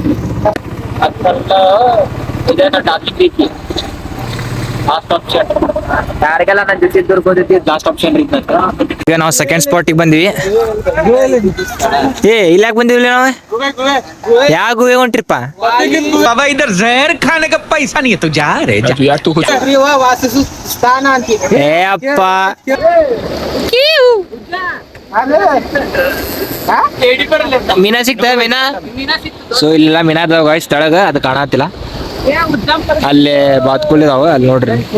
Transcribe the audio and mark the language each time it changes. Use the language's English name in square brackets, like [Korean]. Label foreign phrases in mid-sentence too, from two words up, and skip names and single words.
[Kannada] ಇದನ್ನ ಟಾಪಿಕ್ ಐತಿ. [English] last option [Kannada] ಯಾರಿಗೆಲ್ಲ ನನ್ನ ಜೊತೆ ಇದ್ದವ್ರಿಗೆ ಗೊತ್ತೈತಿ, [English] last option [Kannada] ರೀ. ಈಗ ನಾವು [English] second spot-ige [Kannada] ಬಂದಿವಿ. ಇಲ್ಲಿ ಯಾಕೆ ಬಂದಿವಿ ನಾವು? ಯಾವ ಗುಹೆ ಹೊಂಟ್ರಿಪ್ಪ? [Hindi] बाबा इधर जहर खाने का पैसा नहीं है तो जा रहे यार तू कुछ [Kannada] ಏ ಅಪ್ಪ ಮೀನಾ ಸಿಗ್ತದೆ ಮೀನಾ. ಸೊ ಇಲ್ಲೆಲ್ಲ ಮೀನಾ ಇದಾವ ಗಾಯ್ಸ್ ತೆಳಗ, ಅದು ಕಾಣತ್ತಿಲ್ಲ. ಅಲ್ಲೇ ಬಾತ್ಕೋಲ್ ಇದಾವ, ಅಲ್ಲಿ ನೋಡ್ರಿ.